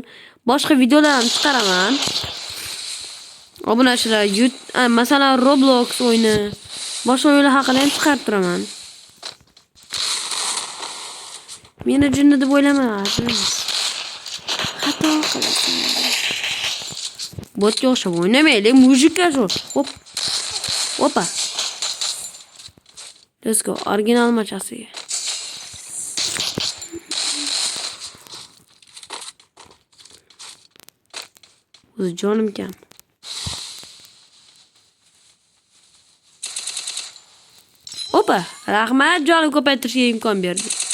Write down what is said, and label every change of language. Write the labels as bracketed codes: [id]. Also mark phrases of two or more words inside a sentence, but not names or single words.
[uz] Boshqa videolar ham chiqaraman. Obunachilar, masalan Roblox o'yini, boshqa o'yinlar haqida ham chiqarib turaman. Meni jinni deb o'ylama. Xato qilasan. Botga o'xshab o'ynamaylik, mujikka shu. Hop. Opa. [en] Let's go. [uz] Original machasiga. O'z jonim kam. Opa, rahmat, jonim ko'paytirishga imkon berdi.